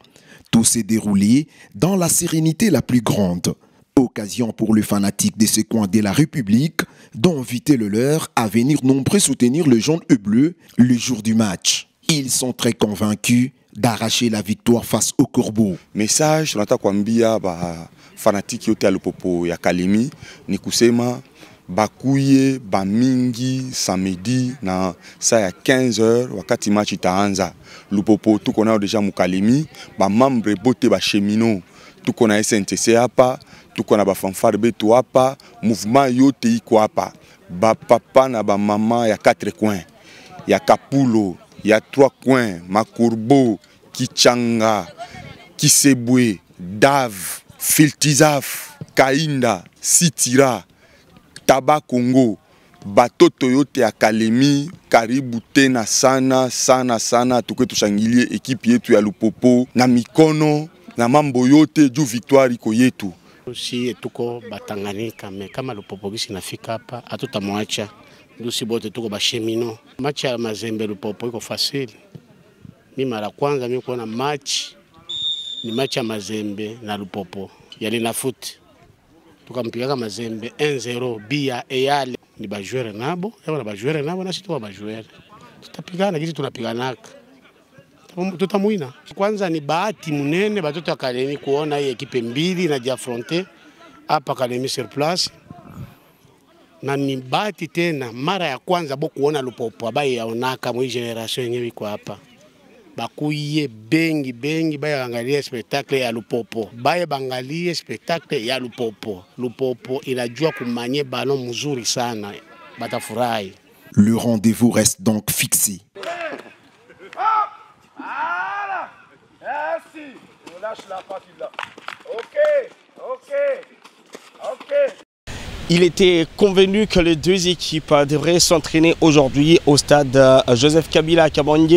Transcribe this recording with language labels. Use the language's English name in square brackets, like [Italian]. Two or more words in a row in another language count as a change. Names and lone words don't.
[French] Tout s'est déroulé dans la sérénité la plus grande. Occasion pour les fanatiques de ce coin de la République d'inviter le leur à venir nombreux soutenir le jaune et bleu le jour du match. Ils sont très convaincus d'arracher la victoire face au Corbeau. [Swahili] Message tunataka kuambia ba fanatiki yote ya Lupopo ya Kalemi ni kusema bakuye bamingi samedi na saa ya 15 h wakati match itaanza. Lupopo tuko nao deja mukalemi ba membre bote ba chemino tuko na SNTC hapa, tuko na ba fanfare betu hapa, mouvement yote iko hapa, ba papa na ba mama ya 4 coins, ya Kapulo, ya 3 coins, Makurbo, Kichanga, Kisebwe, Dav, Filtizaf, Kainda, Sitira, Taba Congo, batoto yote ya Kalemi, karibu tena sana sana sana, tuke tushangilie ekipi yetu ya Lupopo na mikono na mambo yote juu victoire iko yetu. Si tuko Batanganyika me kama Lupopo gisi nafika hapa hatutamwacha. Ndusi bote tuko bashemino. Match ya Mazembe Lupopo iko facile. Mimi mara kwanza mimi kuona match ni match ya Mazembe na Lupopo. Yali na foot. Tukampiga Mazembe 1-0 bia eyale ni ba joueur nabo, na ba joueur nabo na sisi tu ba joueur. Tutapigana gisi tunapiganaka. Tutamuina. Kwanza ni bahati munene batoto wa Kalemi kuona hii ekipe mbili na jiafronte hapa Kalemi [French] sur place. [Swahili] Na ni bahati tena mara ya kwanza bo kuona Lupopo abaye yaonaka mwi generation yenyewe iko hapa. Bakuye bengi baye angalie spectacle ya Lupopo. Baye bangalie spectacle ya Lupopo. Lupopo inajua kumanye ballon mzuri sana. Batafurahi. [French] Le rendez-vous reste donc fixé. Merci. On lâche la partie là. Ok. Il était convenu que les deux équipes devraient s'entraîner aujourd'hui au stade Joseph Kabila à Kabangé.